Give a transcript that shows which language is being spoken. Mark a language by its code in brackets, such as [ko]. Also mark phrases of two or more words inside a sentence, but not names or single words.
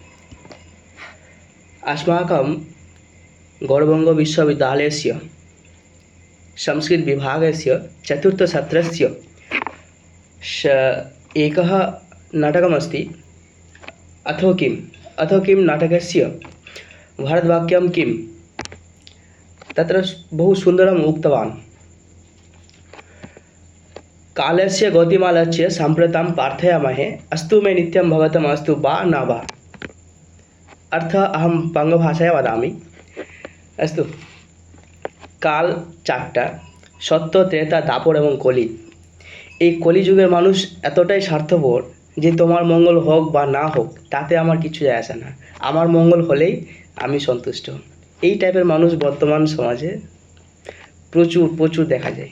[sa] अस्माकं गौरवङ्गविश्वविद्यालयस्य संस्कृतविभागस्य चतुर्थसत्रस्य एकः नाटकमस्ति अथो किं नाटकस्य भारतवाक्यं किं तत्र बहु सुन्दरम् उक्तवान्। कालस्य गतिमालक्ष्य साम्प्रतं प्रार्थयामहे अस्तु मे नित्यं भवतम् अस्तु वा न वा। अर्थ अहं बङ्गभाषाया वदामि। अस्तु, [bn] কাল চারটা, সত্য, ত্রেতা, দাপর এবং কলি। এই কলিযুগের মানুষ এতটাই স্বার্থপর যে তোমার মঙ্গল হোক বা না হোক তাতে আমার কিছু যায় আসে না, আমার মঙ্গল হলেই আমি সন্তুষ্ট। এই টাইপের মানুষ বর্তমান সমাজে প্রচুর প্রচুর দেখা যায়।